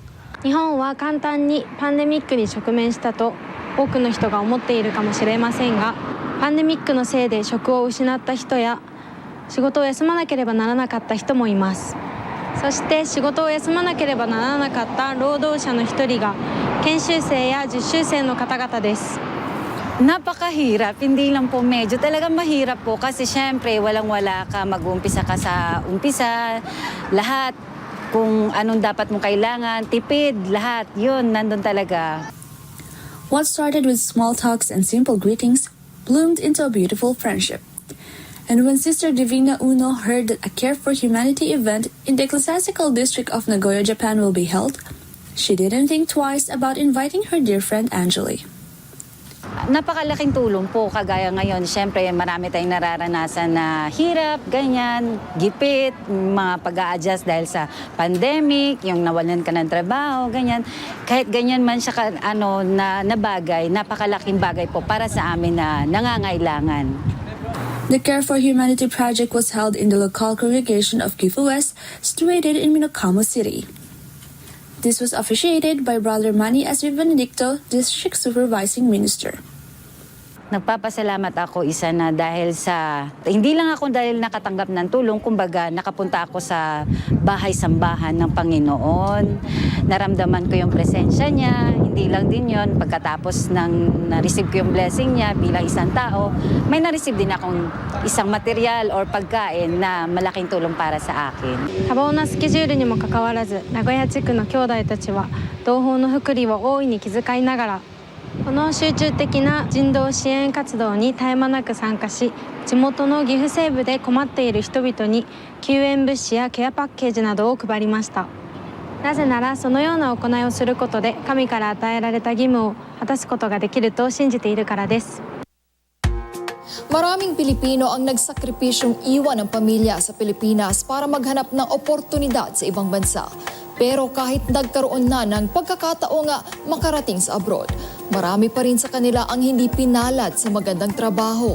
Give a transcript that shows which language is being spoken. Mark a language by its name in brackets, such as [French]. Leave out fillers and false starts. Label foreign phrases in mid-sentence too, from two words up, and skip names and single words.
[Japanese] 日本は簡単にパンデミックに直面したと多くの人が思っているかもしれませんが、パンデミックのせいで職を失った人や仕事を休まなければならなかった人もいます。そして仕事を休まなければならなかった労働者の一人が研修生や実習生の方々です。 [Filipino] Napakahirap, hindi lang po medyo. Talagang mahirap po kasi syempre walang-wala ka, mag-uumpisa ka sa umpisa, lahat. Kung anong dapat mong kailangan, tipid, lahat. Yun, nandun talaga. [English] What started with small talks and simple greetings bloomed into a beautiful friendship. And when Sister Divina Uno heard that a Care for Humanity event in the ecclesiastical district of Nagoya, Japan will be held, she didn't think twice about inviting her dear friend Angeli. [Filipino] Napakalaking tulong po, kagaya ngayon. Siyempre, marami tayong nararanasan na hirap, ganyan, gipit, mga pag-a-adjust dahil sa pandemic, yung nawalan ka ng trabaho, ganyan. Kahit ganyan man siya na bagay, napakalaking bagay po para sa amin na nangangailangan. [English] The Care for Humanity project was held in the local congregation of Gifu West, situated in Minokamo City. This was officiated by Brother Manny S. Benedicto, District Supervising Minister. [Filipino] Nagpapasalamat ako isa na dahil hindi lang ako dahil nakatanggap ng tulong, kumbaga nakapunta ako sa bahay-sambahan ng Panginoon. Naramdaman ko yung presensya niya, hindi lang din yon. Pagkatapos na-receive ko yung blessing niya bilang isang tao, may na-receive din akong isang [English] material or [Filipino] pagkain na malaking tulong para sa akin. [Japanese] 多忙なスケジュールにもかかわらず、名古屋地区の兄弟たちは同胞の福利を大いに気遣いながら、この集中的な人道支援活動に絶え間なく参加し、地元の岐阜西部で困っている人々に救援物資やケアパッケージなどを配りました。なぜならそのような行いをすることで神から与えられた義務を果たすことができると信じているからです。 [Filipino] Maraming Pilipino ang nagsakripisyong iwan ng pamilya sa Pilipinas para maghanap ng oportunidad sa ibang bansa. Pero kahit nagkaroon na ng pagkakataong makarating sa abroad, marami pa rin sa kanila ang hindi pinalad sa magandang trabaho.